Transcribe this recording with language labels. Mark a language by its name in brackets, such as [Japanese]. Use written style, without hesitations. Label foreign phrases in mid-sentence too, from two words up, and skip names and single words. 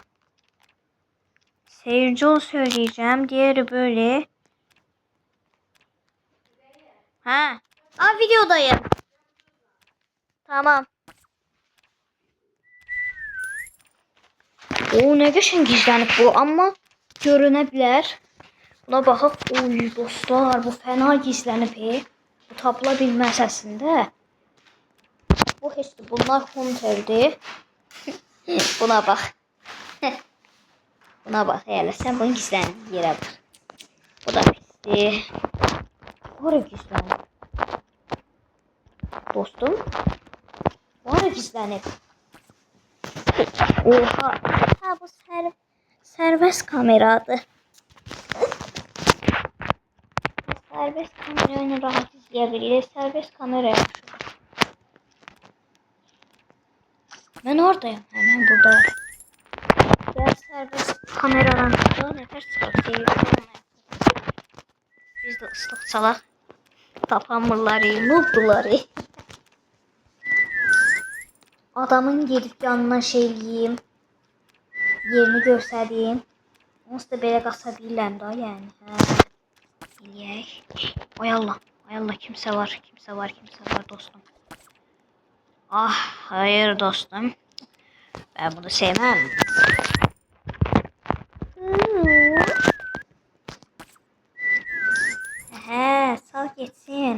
[Turkish] Seyirci ol söyleyeceğim. Diğeri böyle. Ha. Videodayım. Tamam. Ne geçen gizlenip bu ama görünebilir. [Azerbaijani] Buna baxaq. Oy dostlar, bu fena gizlənib. Bu tapıla bilməz əslində. Bu heç də bunlar hunterdir. Buna bax. Buna bax, elə sən bunu gizlənib yerə bax. Bu da pisdir. Hara gizlənib? Dostum. Hara gizlənib? Oha. Ha, bu sərbəst kameradır. [Turkish] Serbest kamerayla rahat izleyebiliriz. Serbest kamera yapmışım. Ben oradayım. Hemen burada. Diğer serbest kameradan da nefes çıkartıyor. Biz de ıslık çalak. [Azerbaijani] Tapamırları, noobduları. Adamın gelip yanına şeyliyim. [Turkish] Yerini göstereyim. [Azerbaijani] Onsuz da belə qasa bilirəm da yəni. Eləyək. Ay Allah kimse var dostum. [Turkish] Hayır dostum. Ben bunu sevmem. Sal geçsin.